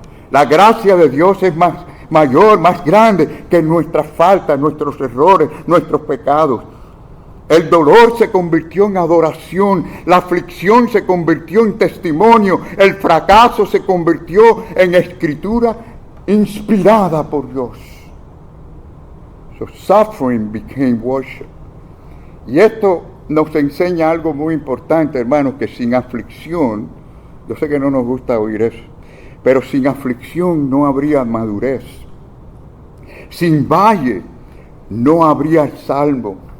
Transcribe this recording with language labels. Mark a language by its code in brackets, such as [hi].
[es] La gracia de Dios es mayor, más grande que nuestras faltas, nuestros errores, nuestros pecados. El dolor se convirtió en adoración, la aflicción se convirtió en testimonio, el fracaso se convirtió en escritura inspirada por Dios. [en] So suffering became worship. [es] Y esto nos enseña algo muy importante, hermanos, que sin aflicción, yo sé que no nos gusta oír eso, pero sin aflicción no habría madurez. Sin valle no habría salmo.